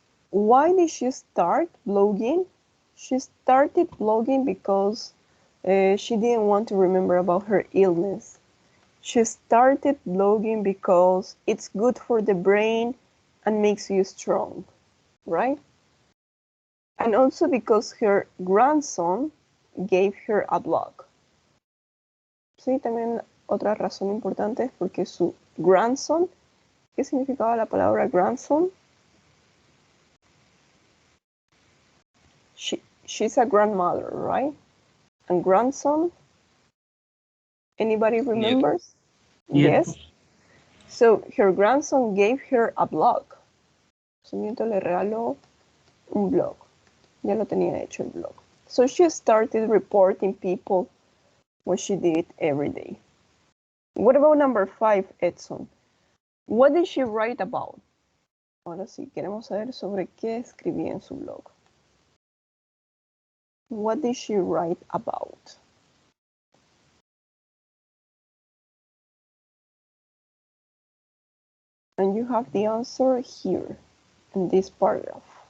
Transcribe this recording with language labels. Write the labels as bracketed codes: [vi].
[en] Why did she start blogging? She started blogging because she didn't want to remember about her illness. She started blogging because it's good for the brain and makes you strong, right? And also because her grandson gave her a blog. [es] Sí, también otra razón importante es porque su grandson, ¿qué significaba la palabra grandson? [en] She's a grandmother, right? And grandson, anybody remembers? Yes. So her grandson gave her a blog. [es] Su nieto le regaló un blog. Ya lo tenía hecho el blog. [en] So she started reporting people what she did every day. What about number 5, Edson? What did she write about? [es] Ahora sí, queremos saber sobre qué escribía en su blog. [en] What did she write about? And you have the answer here in this paragraph.